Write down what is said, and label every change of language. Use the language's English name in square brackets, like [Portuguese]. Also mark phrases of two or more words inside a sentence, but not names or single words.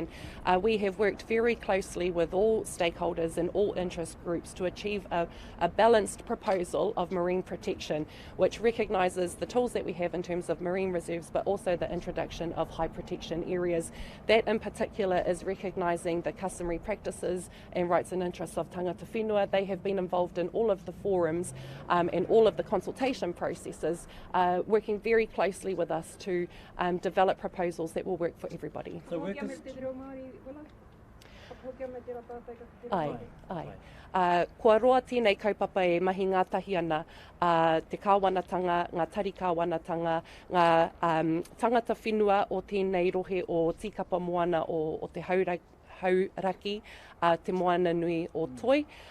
[English] We have worked very closely with all stakeholders and all interest groups to achieve a balanced proposal of marine protection, which recognises the tools that we have in terms of marine reserves, but also the introduction of high protection areas. That in particular is recognising the customary practices and rights and interests of [Māori] tangata whenua. [English] They have been involved in all of the forums and all of the consultation processes, working very closely with us to develop proposals that will work for everybody. So workers... [Māori] Kua roa tēnei kaupapa e mahi ngātahi ana, te kāwanatanga, ngā tari kāwanatanga, ngā tangata whenua o tēnei rohe o tikapa moana o te hauraki, te moana nui o toi.